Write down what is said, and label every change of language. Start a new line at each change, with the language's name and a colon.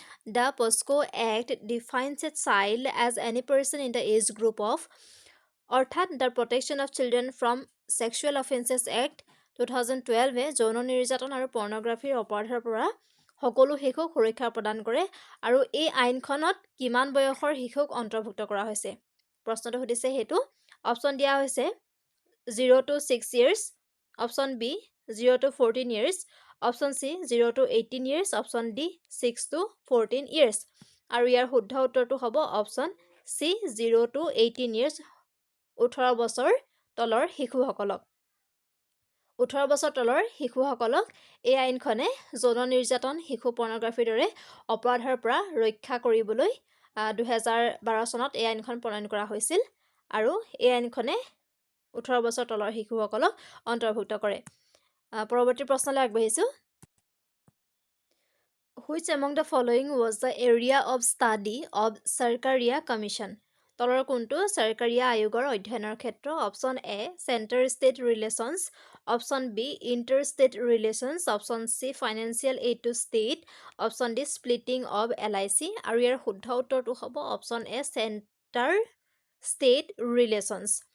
English: The POSCO Act defines a child as any person in the age group of, অৰ্থাৎ The Protection of Children from Sexual Offences Act 2012
Assamese: যৌন নিৰ্যাতন আৰু পৰ্ণগ্ৰাফিৰ অপৰাধৰ পৰা সকলো শিশুক সুৰক্ষা প্ৰদান কৰে। আৰু এই আইনখনত কিমান বয়সৰ শিশুক অন্তৰ্ভুক্ত কৰা হৈছে প্ৰশ্নটো সুধিছে সেইটো। অপশ্যন দিয়া হৈছে 0 to 6 years, option B 0 to 14 years, option C 0 to 18 years, option D 6 to 14 years। আৰু ইয়াৰ শুদ্ধ উত্তৰটো হ'ব অপশ্যন চি 0 to 18 years, 18 বছৰ তলৰ শিশুসকলক। 18 বছৰ তলৰ শিশুসকলক এই আইনখনে যৌন নিৰ্যাতন, শিশু পৰ্ণগ্ৰাফিৰ দৰে অপৰাধৰ পৰা ৰক্ষা কৰিবলৈ 2012 চনত এই আইনখন প্ৰণয়ন কৰা হৈছিল। আৰু এই আইনখনে 18 বছৰ তলৰ শিশুসকলক অন্তৰ্ভুক্ত কৰে। পৰৱৰ্তী প্ৰশ্নলৈ আগবাঢ়িছোঁ।
English: Which among the following was the area of study of Sarkaria Commission?
Assamese: তলৰ কোনটো চৰকাৰীয়া আয়োগৰ অধ্যয়নৰ ক্ষেত্ৰ? Option A centre state relations,
English: Option B, interstate relations. Option C, financial aid to state. Option D, splitting of LIC.
Assamese: আৰু ইয়াৰ শুদ্ধ উত্তৰটো হ'ব
English: Option A, center state relations.